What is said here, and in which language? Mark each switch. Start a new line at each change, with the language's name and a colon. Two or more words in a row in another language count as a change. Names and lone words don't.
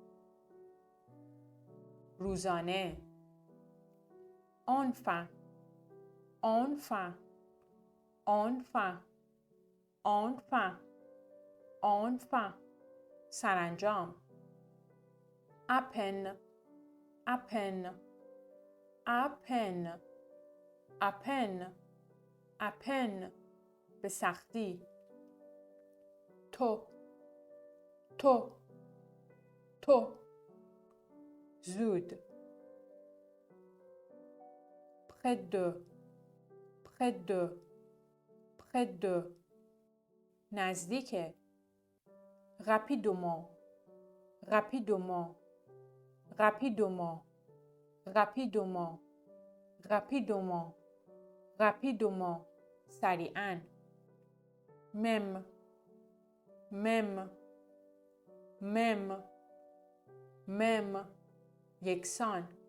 French: روزانه enfin enfin enfin enfin enfin سرانجام à peine à peine à peine à peine à peine
Persian: به سختی
French: tôt tôt tôt زود près de près de près de نزدیک rapidement rapidement rapidement rapidement rapidement rapidement سریعاً même même même même یکسان